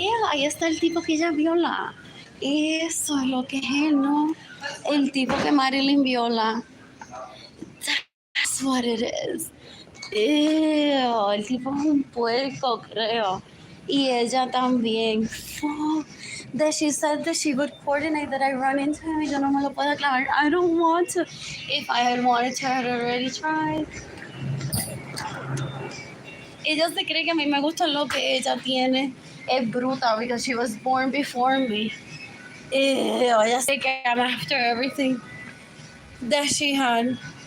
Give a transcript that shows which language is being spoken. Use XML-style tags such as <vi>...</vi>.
<es>Ahí está el tipo que ella viola. Eso es lo que es él, ¿no? El tipo que Marilyn viola.</es> <en>That's what it is.</en> <es>El tipo es un puerco, creo. Y ella también. Fuck.</es> <en>That she said that she would coordinate that I run into him</en> <es>y yo no me lo puedo clavar.</es> <en>I don't want to. If I had wanted to, I had already tried.</en> <es>Ella se cree que a mí me gusta lo que ella tiene. Es bruta</es> <en>because she was born before me.</en> <es>Ella se que</es> <en>I'm after everything that she had.</en>